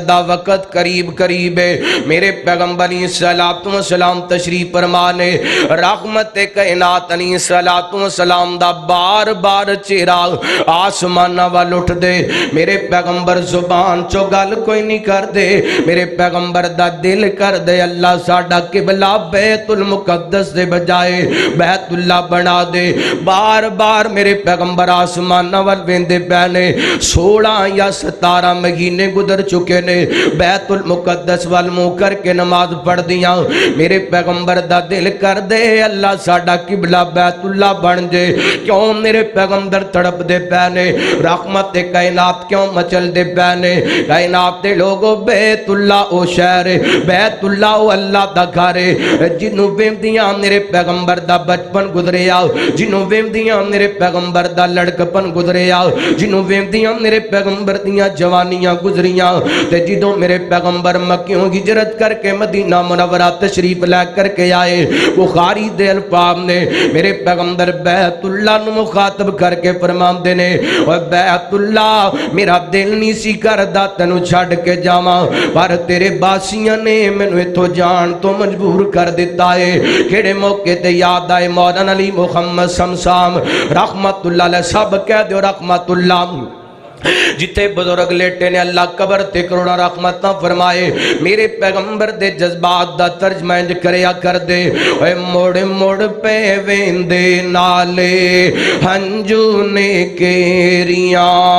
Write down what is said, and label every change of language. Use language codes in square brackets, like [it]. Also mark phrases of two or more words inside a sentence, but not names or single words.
[pa] دا وقت قریب ہے، میرے پیغمبر [ar] علیہ السلام [pa] تشریف فرمانے، رحمت کائنات [ar] علیہ السلام [pa] دا بار بار چہرہ آسمان وال اٹھ دے، میرے پیغمبر زبان چو گل کوئی نہیں کر دے، میرے پیغمبر دا دل کر دے اللہ ساڈا قبلہ بیت المقدس دے بجائے بیت اللہ بنا دے۔ بار بار میرے پیغمبر آسمان وال ویندے پے، 16 یا 17 مہینے گزر چکے نے، بیت المقدس وال منہ کر کے نماز پڑھ دیاں، میرے پیغمبر دا دل کر دے اللہ ساڈا قبلہ بیت اللہ بن جے۔ کیوں میرے پیغمبر تڑپ دے پے، رحمت کائنات کیوں مچل دے پے؟ کائنات دے لوگوں بیت اللہ او شہر، بیت اللہ او اللہ دا گھر، جنوں ویندیاں میرے پیغمبر دا بچپن گزرے گزریا، جنہوں ویندیاں میرے پیغمبر دا لڑکپن گزریا، جنہوں ویندیاں میرے پیغمبر دیاں جوانیاں گزریاں، تے جدوں میرے پیغمبر مکیوں ہجرت کر کے مدینہ منورہ تشریف لے کر کے آئے، بخاری دے الفاظ نے میرے پیغمبر بیت اللہ نوں مخاطب کر کے فرماندے نے، اوئے بیت اللہ میرا دل نہیں سی کردا تینوں چھڈ کے جاواں، پر تیرے باسیاں نے مینوں ایتھوں جان توں مجبور کر دتا ہے. کیہڑے موقعے تے یاد آئے مولانا علی محمد شمشام رحمۃ اللہ علیہ, سب کہہ دو رحمۃ اللہ. جتھے بزرگ لیٹے نے اللہ قبر تے کروڑاں رحمتاں فرمائے، میرے پیغمبر دے جذبات دا ترجمہ اینج کریا کردے، اوئے مڑ مڑ پے ویندے نالے ہنجو نے کیریاں,